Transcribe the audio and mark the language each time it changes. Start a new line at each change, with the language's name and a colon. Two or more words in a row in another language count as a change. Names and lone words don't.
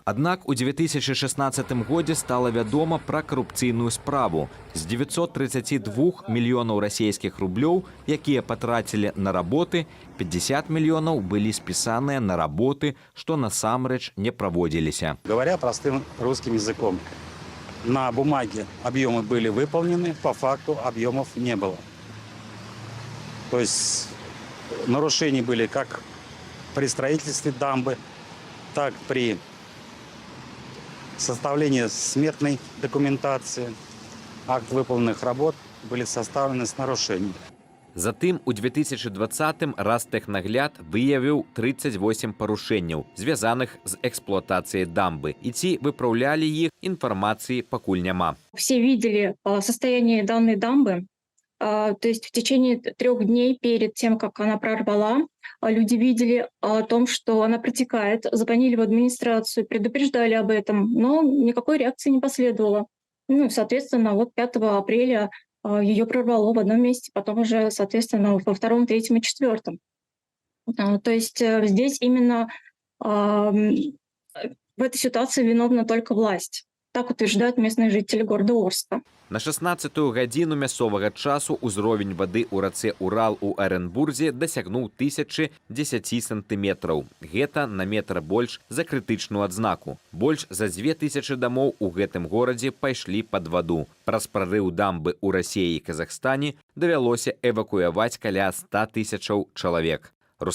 Belarusian: Аднак у 2016 годзе стала вядома пра карупцыйную справу. З 932 мільёнаў расійскіх рублёў, якія патрацілі на работы, 50 мільёнаў былі спісаныя на работы, што насамрэч не праводзіліся.
Russian: Говоря простым русским языком, на бумаге объемы были выполнены, по факту объемов не было. То есть нарушения были как при строительстве дамбы, так при составлении сметной документации. Акт выполненных работ были составлены с нарушением.
Belarusian: Затым у 2020-м Растэхнагляд выявіў 38 парушэнняў, звязаных з эксплуатацыяй дамбы. І ці выпраўлялі іх, інфармацыі пакуль няма.
Russian: Все видели состояние данной дамбы. То есть в течение 3 дней перед тем, как она прорвала, люди видели о том, что она протекает, звонили в администрацию, предупреждали об этом, но никакой реакции не последовало. Ну, соответственно, вот 5 апреля ее прорвало в одном месте, потом уже, соответственно, во 2, 3 и 4. То есть здесь именно в этой ситуации виновна только власть. Так утверждают местные жители города Орска.
Belarusian: На 16-ю гадзіну мясцовага часу ўзровень вады ў рацэ Урал у Эренбурзе дасягнуў 1010 сантыметраў. Гэта на метр больш за крытычную адзнаку. Больш за 2000 дамоў у гэтым горадзе пайшлі пад ваду. Праз прарыў дамбы ў Расіі і Казахстане давялося эвакуяваць каля 100 000 чалавек.